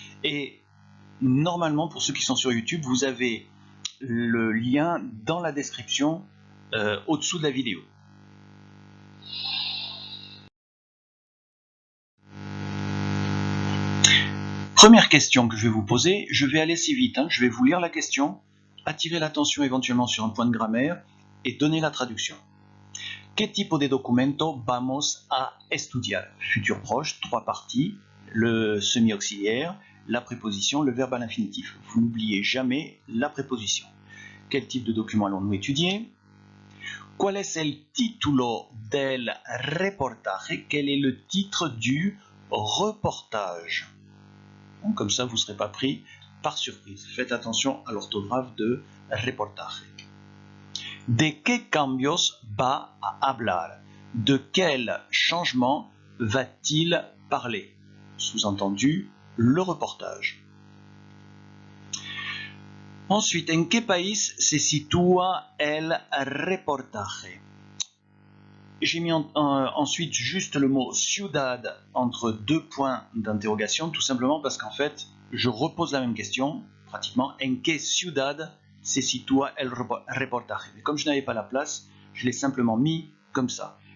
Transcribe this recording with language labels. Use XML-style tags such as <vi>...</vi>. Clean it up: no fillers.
<fr>Et normalement, pour ceux qui sont sur YouTube, vous avez le lien dans la description au-dessous de la vidéo. Première question que je vais vous poser, je vais aller assez vite, je vais vous lire la question, attirer l'attention éventuellement sur un point de grammaire et donner la traduction.</fr> <es>¿Qué tipo de documento vamos a estudiar?</es> <fr>Futur proche, 3 parties, le semi-auxiliaire, la préposition, le verbe à l'infinitif. Vous n'oubliez jamais la préposition. Quel type de document allons-nous étudier?</fr> <es>¿Cuál es el título del reportaje?</es> <fr>Quel est le titre du reportage? Comme ça, vous ne serez pas pris par surprise. Faites attention à l'orthographe de reportaje.</fr> <es>¿De qué cambios va a hablar?</es> <fr>De quel changement va-t-il parler? Sous-entendu, le reportage. Ensuite,</fr> <es>¿en qué país se sitúa el reportaje?</es> <fr>J'ai mis ensuite juste le mot ciudad entre deux points d'interrogation, tout simplement parce qu'en fait, je repose la même question, pratiquement,</fr> <es>en qué ciudad se situa el reportaje.</es> <fr>Mais comme je n'avais pas la place, je l'ai simplement mis comme ça.</fr>